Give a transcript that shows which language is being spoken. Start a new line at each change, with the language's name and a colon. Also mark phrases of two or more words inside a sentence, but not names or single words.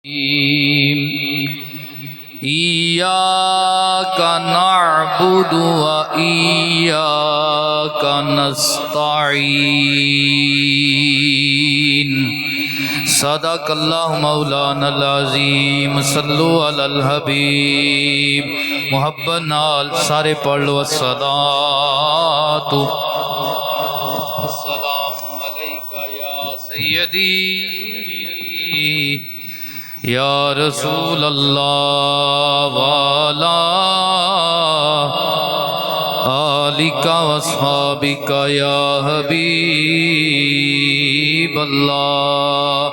Arabic: إياك نعبد وإياك نستعين. صدق الله مولانا العظيم. صلوا على الحبيب.
Punjabi: محبت نال سارے پڑھ لو
Arabic: الصلاة والسلام عليك يا سيدي يا رسول الله وعلى آلك وأصحابك يا حبيب الله.